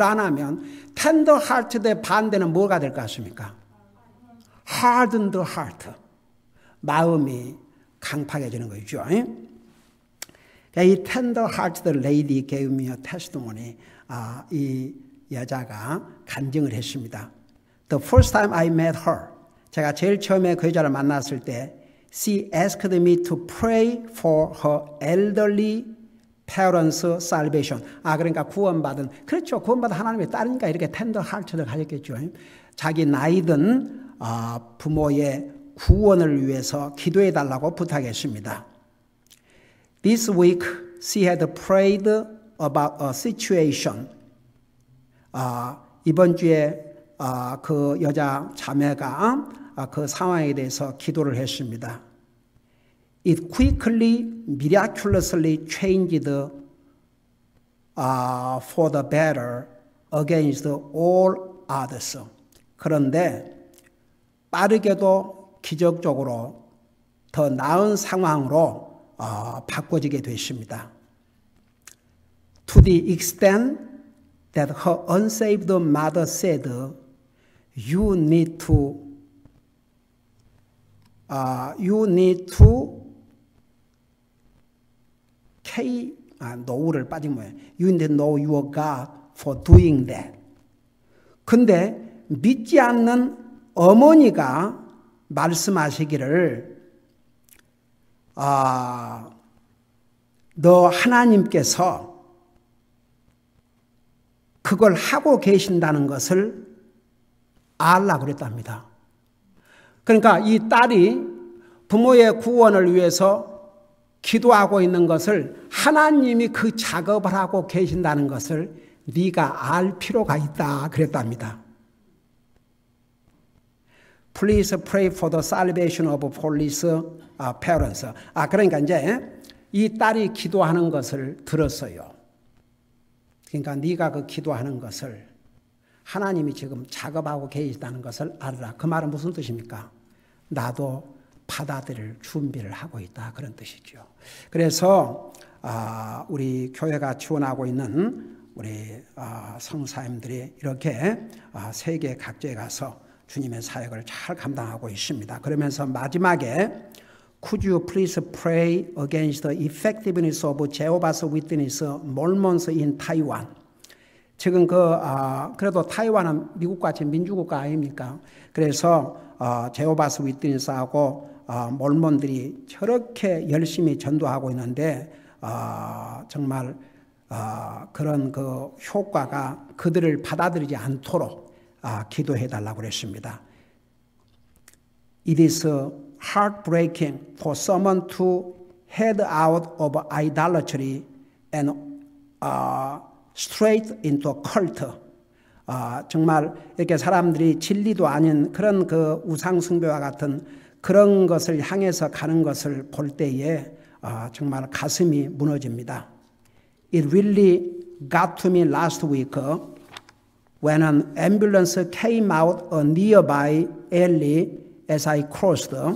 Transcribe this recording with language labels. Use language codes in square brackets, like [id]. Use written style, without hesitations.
[ko] 그러면 텐더 하트의 반대는 뭐가 될 것 같습니까? [en] hardened heart. [ko] 마음이 강팍해지는 거죠. [en] 이 tender hearted lady gave me a testimony. [ko] 이 여자가 간증을 했습니다. [en] The first time I met her, [ko] 제가 제일 처음에 그 여자를 만났을 때, [en] she asked me to pray for her elderly parents' salvation. [ko] 그러니까 구원받은, 그렇죠. 구원받은 하나님의 딸이니까 이렇게 tender heart를 가졌겠죠. 자기 나이든 부모의 구원을 위해서 기도해 달라고 부탁했습니다. [en] This week she had prayed about a situation. [ko] 이번 주에 그 여자 자매가 그 상황에 대해서 기도를 했습니다. [en] It quickly, miraculously changed for the better against all others. [ko] 그런데 빠르게도 기적적으로 더 나은 상황으로 바꿔지게 됐습니다. [en] To the extent that her unsaved mother said, you need to know [ko] 를 빠진 거예요. [en] You need to know your God for doing that. [ko] 근데 믿지 않는 어머니가 말씀하시기를 너 하나님께서 그걸 하고 계신다는 것을 알라 그랬답니다. 그러니까 이 딸이 부모의 구원을 위해서 기도하고 있는 것을 하나님이 그 작업을 하고 계신다는 것을 네가 알 필요가 있다 그랬답니다. [en] Please pray for the salvation of police parents. [ko] 그러니까 이제 이 딸이 기도하는 것을 들었어요. 그러니까 네가 그 기도하는 것을 하나님이 지금 작업하고 계시다는 것을 알아라. 그 말은 무슨 뜻입니까? 나도 받아들일 준비를 하고 있다. 그런 뜻이죠. 그래서 우리 교회가 지원하고 있는 우리 성사님들이 이렇게 세계 각지에 가서 주님의 사역을 잘 감당하고 있습니다. 그러면서 마지막에 [en] Could you please pray against the effectiveness of Jehovah's Witness Mormons in Taiwan? [ko] 지금 그래도 타이완은 미국같이 민주국가 아닙니까? 그래서 제호바스 위트니스하고 몰몬들이 저렇게 열심히 전도하고 있는데 정말 그런 그 효과가 그들을 받아들이지 않도록 기도해 달라고 그랬습니다. [en] It is heartbreaking for someone to head out of idolatry and straight into a cult. [ko] 정말 이렇게 사람들이 진리도 아닌 그런 그 우상숭배와 같은 그런 것을 향해서 가는 것을 볼 때에 정말 가슴이 무너집니다. [en] It really got to me last week when an ambulance came out a nearby alley as I crossed.